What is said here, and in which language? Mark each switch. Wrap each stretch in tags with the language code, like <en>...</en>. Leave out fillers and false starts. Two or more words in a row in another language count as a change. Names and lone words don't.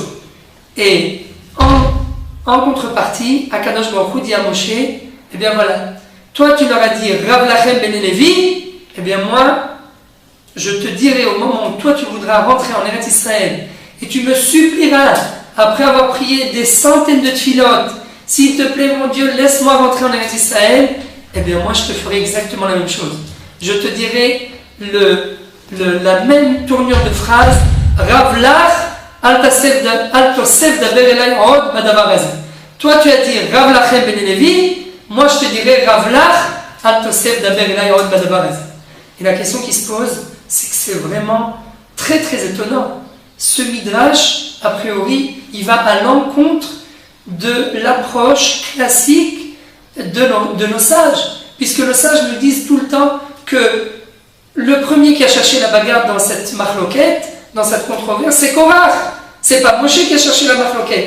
<fr>Et en contrepartie,</fr> <he>הקדוש ברוך הוא</he> <fr>dit à Moshe, eh bien voilà, toi tu leur as dit</fr> <he>רב לכם בני לוי,</he> <fr>eh bien moi, je te dirai au moment où toi tu voudras rentrer en</fr> <he>ארץ ישראל,</he> <fr>et tu me supplieras, après avoir prié des centaines de tfilotes, s'il te plaît mon Dieu, laisse-moi rentrer en</fr> <he>ארץ ישראל,</he> <fr>eh bien moi je te ferai exactement la même chose. Je te dirai la même tournure de phrase,</fr> <he>רב לך אל תוסף דבר אלי עוד בדבר הזה.</he> <fr>Toi tu as dit</fr> <he>רב לכם בני לוי,</he> <fr>moi je te dirai</fr> <he>רב לך אל תוסף דבר אלי עוד בדבר הזה.</he> <fr>Et la question qui se pose, c'est que c'est vraiment très très étonnant. Ce midrash, a priori, il va à l'encontre de l'approche classique de nos sages, puisque nos sages nous disent tout le temps que le premier qui a cherché la bagarre dans cette machloket, dans cette controverse, c'est Korach, c'est pas Moshe qui a cherché la machloket.</fr>